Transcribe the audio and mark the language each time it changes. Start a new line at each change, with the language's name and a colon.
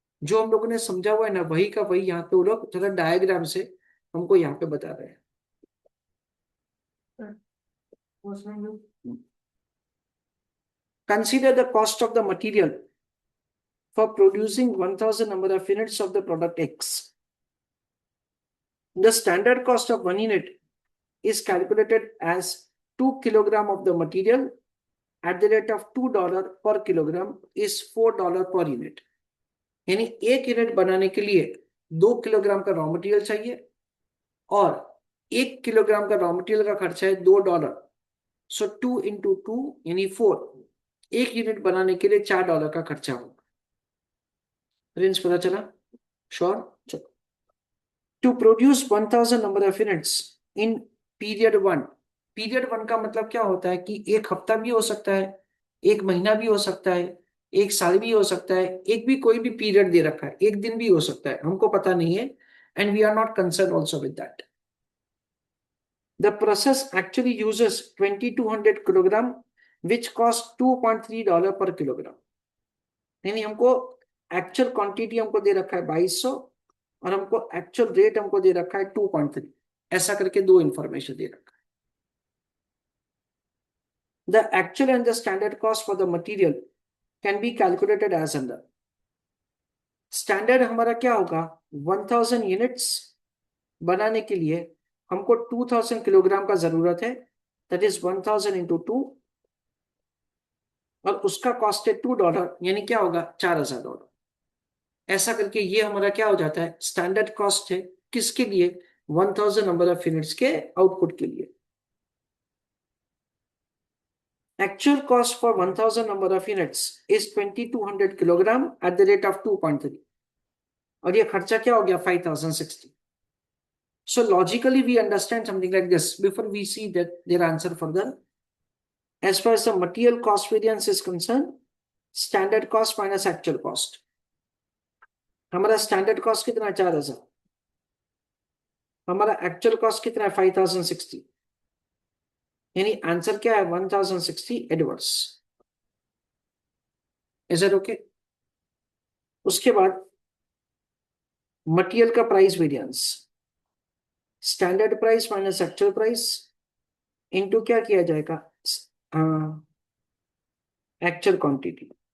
Hindi: जो हम लोगों ने समझा हुआ है ना, वही का वही यहाँ पे वो लोग थोड़ा डायग्राम से हमको यहाँ पे बता रहे हैं।
English: Consider the cost of the material for producing 1000 number of units of the product X. The standard cost of 1 unit is calculated as 2 kilogram of the material at the rate of $2 per kilogram is $4 per unit।
Hindi: यानी 1 unit बनाने के लिए 2 kilogram का raw material चाहिए, और 1 kilogram का raw material का खर्चा है $2। सो 2 × 2 यानी 4। 1 यूनिट बनाने के लिए $4 का खर्चा होगा। रेंज पता चला? श्योर? चलो
English: To produce 1000 number of units in period 1।
Hindi: Period 1 का मतलब क्या होता है कि एक हफ्ता भी हो सकता है, एक महीना भी हो सकता है, एक साल भी हो सकता है, एक भी कोई भी पीरियड दे रखा है, एक दिन भी हो सकता है, हमको पता नहीं है,
English: And we are not concern also with that. The process actually uses 2200 kilogram which costs $2.3 per kilogram।
Hindi: यानी हमको एक्चुअल क्वांटिटी हमको दे रखा है 2200 और हमको एक्चुअल रेट हमको दे रखा है 2.3। ऐसा करके दो इंफॉर्मेशन दे रखा है।
English: The actual and the standard cost for the material can be calculated as under।
Hindi: Standard हमारा क्या होगा, 1000 यूनिट्स बनाने के लिए हमको 2000 किलोग्राम का जरूरत है,
English: that is 1000 into 2,
Hindi: और उसका कॉस्ट है $2, यानी क्या होगा, $4000। ऐसा करके ये हमारा क्या हो जाता है, स्टैंडर्ड कॉस्ट है किसके लिए, 1000 नंबर ऑफ यूनिट्स के आउटपुट के लिए।
English: actual cost for 1000 number of units is 2200 kilogram at the rate of 2.3,
Hindi: और ये खर्चा क्या हो गया,
English: 5060। So logically we understand something like this before we see that their answer further. As far as the material cost variance is concerned, standard cost minus actual cost।
Hindi: हमारा standard cost कितना है, 4000, हमारा एक्चुअल कॉस्ट कितना है, 5060, यानी answer क्या है, 1060 adverse.
English: Is it okay?
Hindi: उसके बाद मटेरियल का price variance, standard price minus actual price into क्या किया जाएगा, एक्चुअल क्वांटिटी।